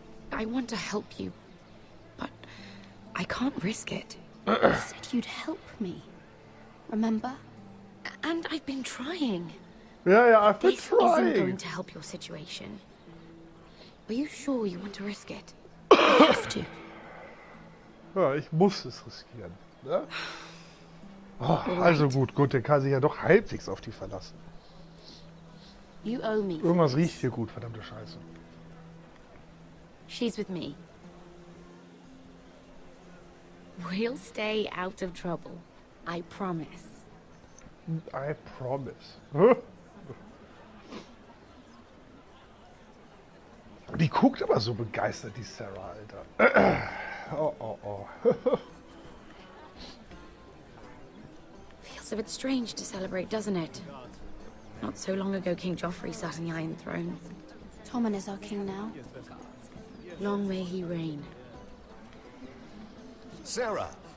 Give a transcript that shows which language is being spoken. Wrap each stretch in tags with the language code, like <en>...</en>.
<en>I want to help you, but I can't risk it. You said you'd help me. Remember? And I've been trying. Ja, I've been This isn't going trying. to help your situation. Are you sure you want to risk it? I have to.</en> <de>Ja, ich muss es riskieren. Ne? Oh, also gut, der kann sich ja doch halbwegs auf die verlassen.</de> <en>You owe me.</en> <de>Irgendwas riecht hier gut, verdammte Scheiße.</de> <en>She's with me. We'll stay out of trouble. I promise. I promise. Hä?</en> <de>Die guckt aber so begeistert, die Sarah, Alter. Oh.</de> <en>Feels a bit strange to celebrate, doesn't it? Not so long ago, King Joffrey sat on the Iron Throne. Tommen is our king now. Long may he reign. Sarah!</en>